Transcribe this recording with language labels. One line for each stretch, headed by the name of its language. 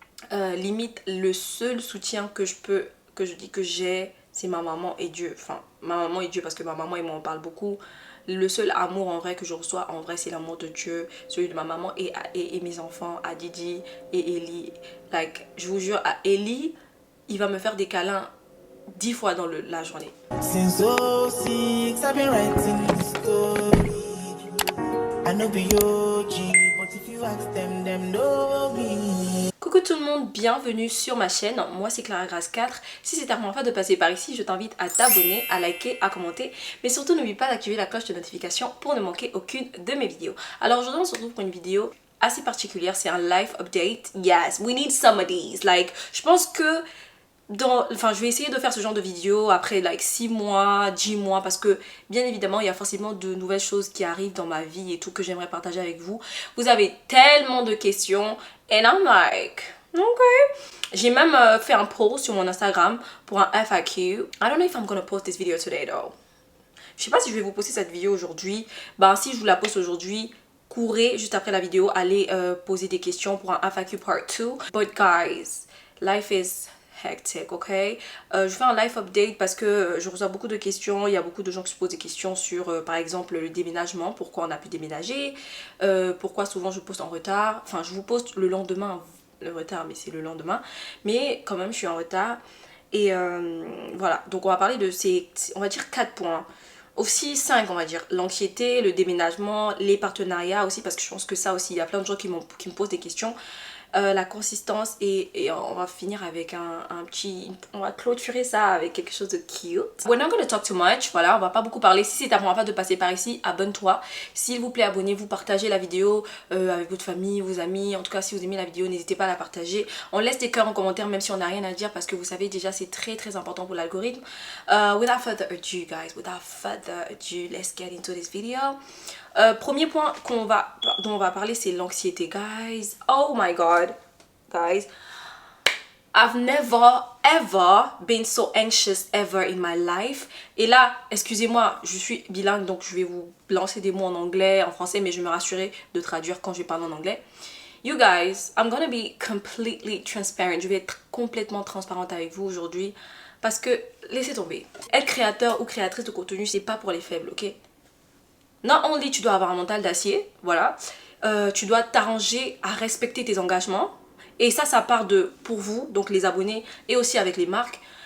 French: Limite, le seul soutien que je dis que j'ai, c'est ma maman et Dieu. Enfin, ma maman et Dieu, parce que ma maman et moi, on parle beaucoup. Le seul amour en vrai que je reçois, en vrai, c'est l'amour de Dieu, celui de ma maman et mes enfants, à Didi et Ellie. Like, je vous jure, à Ellie, il va me faire des câlins 10 fois dans la journée.
English: Since '06, I've been writing this story. I know be OG, but if you ask them, them know me.
French: Coucou tout le monde, bienvenue sur ma chaîne, moi c'est Clara Grace 4. Si c'est ta première fois de passer par ici, je t'invite à t'abonner, à liker, à commenter. Mais surtout n'oublie pas d'activer la cloche de notification pour ne manquer aucune de mes vidéos. Alors aujourd'hui on se retrouve pour une vidéo assez particulière, c'est un life update.
English: Yes, we need some of these.
French: Like, je pense que je vais essayer de faire ce genre de vidéo après 6 mois, 10 mois parce que bien évidemment il y a forcément de nouvelles choses qui arrivent dans ma vie et tout que j'aimerais partager avec vous. Vous avez tellement de questions
English: and I'm like, ok.
French: J'ai même fait un post sur mon Instagram pour un FAQ.
English: I don't know if I'm gonna post this video today though.
French: Je sais pas si je vais vous poster cette vidéo aujourd'hui. Ben si je vous la poste aujourd'hui, courez juste après la vidéo, allez poser des questions pour un FAQ part 2.
English: But guys, life is hectic, ok?
French: Je fais un live update parce que je reçois beaucoup de questions. Il y a beaucoup de gens qui se posent des questions sur, par exemple, le déménagement. Pourquoi on a pu déménager? Pourquoi souvent je poste en retard? Enfin, je vous poste le lendemain. Le retard, mais c'est le lendemain. Mais quand même, je suis en retard. Et voilà. Donc, on va parler de ces, on va dire, 4 points. Aussi 5 on va dire, l'anxiété, le déménagement, les partenariats aussi, parce que je pense que ça aussi, il y a plein de gens qui me posent des questions. La consistance et on va finir avec un petit, on va clôturer ça avec quelque chose de cute.
English: We're not gonna talk too much,
French: voilà, on va pas beaucoup parler. Si c'est ta première fois de passer par ici, abonne-toi. S'il vous plaît, abonnez-vous, partagez la vidéo avec votre famille, vos amis. En tout cas, si vous aimez la vidéo, n'hésitez pas à la partager. On laisse des cœurs en commentaire même si on n'a rien à dire parce que vous savez déjà c'est très très important pour l'algorithme.
English: Without further ado guys, without further ado, let's get into this video.
French: Premier point dont on va parler, c'est l'anxiété, guys.
English: Oh my god, guys. I've never ever been so anxious ever in my life.
French: Et là, excusez-moi, je suis bilingue, donc je vais vous lancer des mots en anglais, en français, mais je vais me rassurer de traduire quand je vais parler en anglais.
English: You guys, I'm gonna be completely transparent.
French: Je vais être complètement transparente avec vous aujourd'hui. Parce que, laissez tomber. Être créateur ou créatrice de contenu, c'est pas pour les faibles, ok?
English: Not only
French: tu dois avoir un mental d'acier, voilà, tu dois t'arranger à respecter tes engagements. Et ça part de pour vous, donc les abonnés, et aussi avec les marques.